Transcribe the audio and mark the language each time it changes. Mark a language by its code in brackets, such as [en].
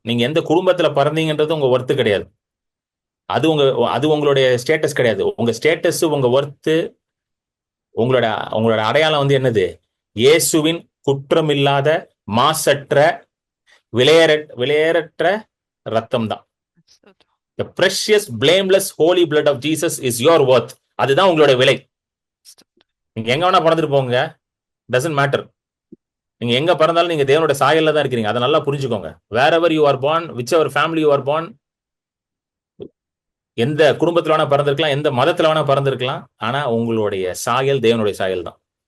[ta] நீங்க எந்த குடும்பத்துல பிறந்தீங்கன்றது உங்க ஒர்த்து கிடையாது. அது உங்களுடைய ஸ்டேட்டஸ் கிடையாது. உங்க ஸ்டேட்டஸ், உங்க ஒர்த்து, உங்களோட உங்களோட அடையாளம் வந்து என்னது? இயேசுவின் குற்றமில்லாத, மாசற்ற, விலையேறற்ற ரத்தம் தான். [en] The precious, blameless, holy blood of Jesus is your worth. [ta] அதுதான் உங்களோட விலை. நீங்க எங்க வேணா பிறந்துட்டு போங்க, [en] doesn't matter. [ta] நீங்க எங்க பிறந்தாலும் நீங்க தேவனோட சாயல்ல தான் இருக்கிறீங்க. அதை நல்லா புரிஞ்சுக்கோங்க. [en] wherever you are born, [ta] whichever family you are born, எந்த குடும்பத்துல வேணா பிறந்திருக்கலாம், எந்த மதத்துல வேணா பிறந்திருக்கலாம், ஆனா உங்களுடைய சாயல் தேவனுடைய சாயல் தான்.